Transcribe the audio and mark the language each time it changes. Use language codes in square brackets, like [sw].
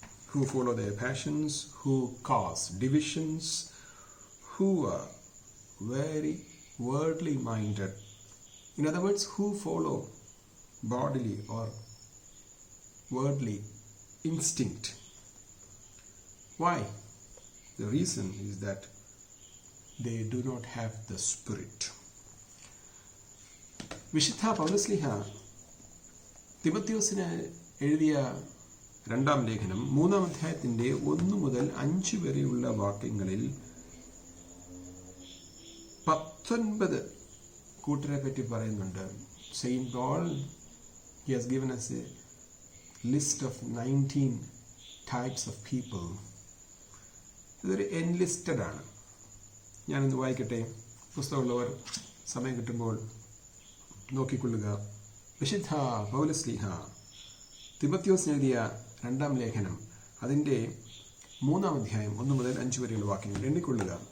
[en] Who follow their passions, who cause divisions, who are very worldly minded. In other words, who follow bodily or worldly instinct. Why? The reason is that they do not have the Spirit. [ml] വിശുദ്ധ പൗലോസ്ലീഹ തിമോഥെയോസിന് എഴുതിയ 2-ാം ലേഖനം 3-ാം അധ്യായത്തിന്റെ 1 മുതൽ 5 വരെയുള്ള വാക്യങ്ങളിൽ 19 കൂട്ടരെ പറ്റി പറയുന്നുണ്ട്. [en] Saint Paul he has given us a list of 19 types of people. [ml] ഇതൊരു എൻലിസ്റ്റഡ് ആണ്. ഞാനൊന്ന് വായിക്കട്ടെ. പുസ്തകമുള്ളവർ സമയം കിട്ടുമ്പോൾ നോക്കിക്കൊള്ളുക. വിശുദ്ധ പൗലോസ്ലീഹ തിമോഥെയോസിന് എഴുതിയ 2-ാം ലേഖനം, അതിൻ്റെ 3-ാം അധ്യായം 1 മുതൽ 5 വരെയുള്ള വാക്യങ്ങൾ എണ്ണിക്കൊള്ളുക.